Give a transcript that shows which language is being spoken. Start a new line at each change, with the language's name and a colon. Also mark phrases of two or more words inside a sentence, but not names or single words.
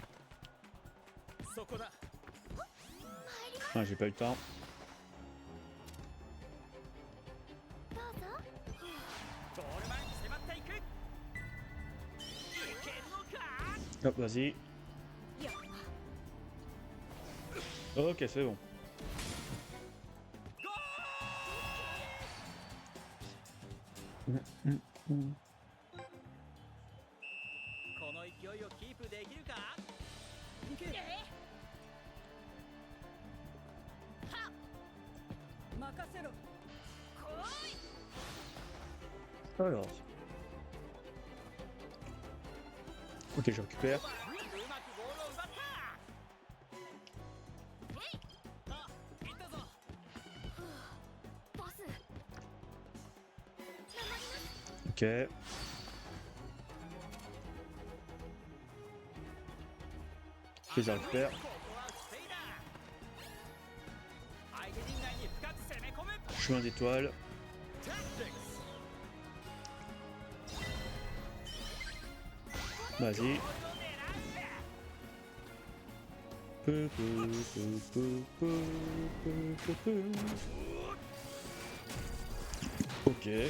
French: Ah, j'ai pas eu le temps. Hop, vas-y. Ok, c'est bon. Mm.
Japanese: この勢いをキープできるか？いけ！はっ！任せろ！来い！
French: Alors. Ok, je récupère.
Japanese: うまくボールを奪った！あ、行ったぞ！ボス！
French: Ok. Je les récupère.
Japanese: ここは防いだ！相手陣内に深く攻め込む！
French: Chemin d'étoile. Vas-y. Ok.